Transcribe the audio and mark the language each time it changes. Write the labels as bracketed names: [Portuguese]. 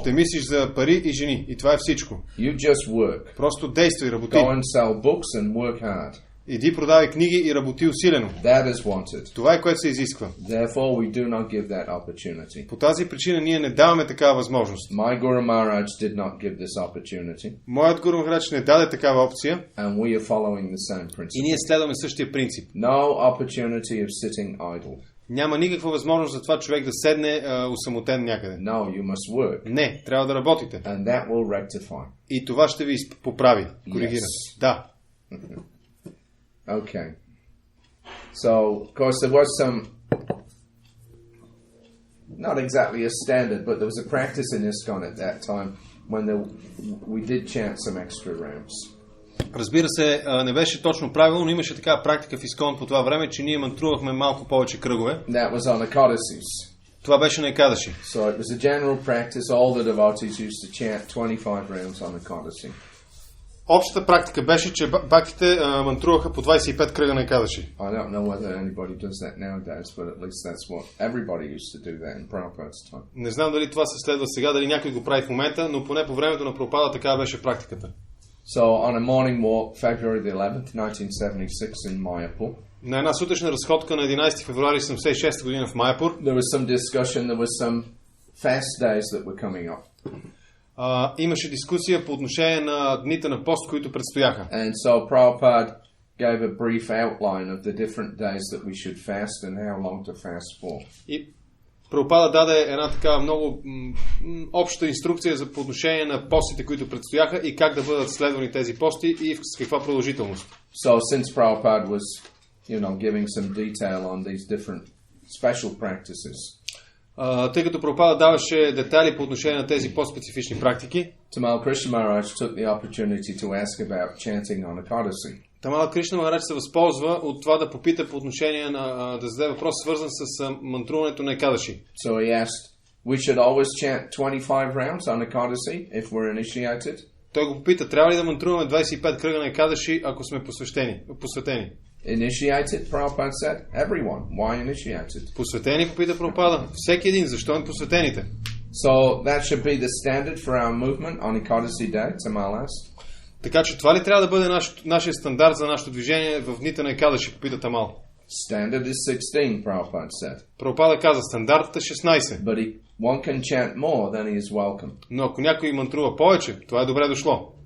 [Bulgarian] Ще мислиш за пари и жени. И това е всичко. [English] You just work. [Bulgarian] Просто действай, работи. [English] Go and sell books and work hard. [Bulgarian] Иди продавай книги и работи усилено. [English] That is wanted. [Bulgarian] Това е, което се изисква. [English] Therefore, we do not give that opportunity. [Bulgarian] По тази причина ние не даваме такава възможност. [English] My Guru Maharaj did not give this opportunity. [Bulgarian] Моят Гуру Махарадж не даде такава опция. [English] And we are following the same principle. [Bulgarian] И ние следваме същия принцип. [English] No opportunity of sitting idle. [Bulgarian] Няма никаква възможност за това човек да седне усамотен някъде. [English] No, you must work. [Bulgarian] Не, трябва да работите. [English] And that will rectify. [Bulgarian] И това ще ви поправи, коригира. [English] Yes. [Bulgarian] Да. [English] Okay. So, of course, there was some, not exactly a standard, but there was a practice in ISKCON at that time when we did chant some extra rounds. [Bulgarian] Разбира се, не беше точно правилно, но имаше такава практика в ISKCON по това време, че ние мантрувахме малко повече кръгове. [English] That was on Ekadasis. [Bulgarian] Това беше на Екадаши. [English] So it was a general practice. All the devotees used to chant 25 rounds on Ekadasi. [Bulgarian] Общата практика беше, че бхактите мантруваха по 25 кръга на Екадаши. [English] I don't know whether anybody does that nowadays, but at least that's what everybody used to do that in Prabhupada's time. [Bulgarian] Не знам дали това се следва сега, дали някой го прави в момента, но поне по времето на Прабхупада такава беше практиката. [English] So on a morning walk, February the 11th, 1976 in Mayapur. [Bulgarian] На една сутрешна разходка на 11 февруари 1976 година в Майапур. [English] There was some discussion, there was some fast days that were coming up. [Bulgarian] Имаше дискусия по отношение на дните на пост, които предстояха. [English] And so Prabhupada gave a brief outline of the different days that we should fast and how long to fast for. [Bulgarian] И Прабхупада даде една така много обща инструкция за по отношение на постите, които предстояха и как да бъдат следвани тези пости и с каква продължителност. [English] So since Prabhupada was, giving some detail on these different special practices. [Bulgarian] Тъй като Прабхупада даваше детайли по отношение на тези по-специфични практики, [English] Tamal Krishna Maharaj took the opportunity to ask about chanting on Ekadasi. [Bulgarian] Тамала Кришна Махарадж се възползва от това да попита по отношение на да зададе въпрос, свързан с мантруването на Екадаши. [English] So he asked, we should always chant 25 rounds on Ekadasi if we're initiated. [Bulgarian] Той го попита, трябва ли да мантруваме 25 кръга на Екадаши, ако сме посветени? [English] Initiated, Prabhupada said. Everyone. Why initiated? [Bulgarian] Посветени, попита Прабхупада. Всеки един, защо не посветените? [English] So that should be the standard for our movement on Ekadasi Day, Tamal asked. [Bulgarian] Така че това ли трябва да бъде нашия стандарт за нашето движение в дните на Екадаши, попита Тамал. [English] Standard is 16, Prabhupada said. [Bulgarian] Прабхупада каза, стандартът е 16. [English] But one can chant more, then he is welcome. [Bulgarian] Но ако някой мантрува повече, това е добре дошло.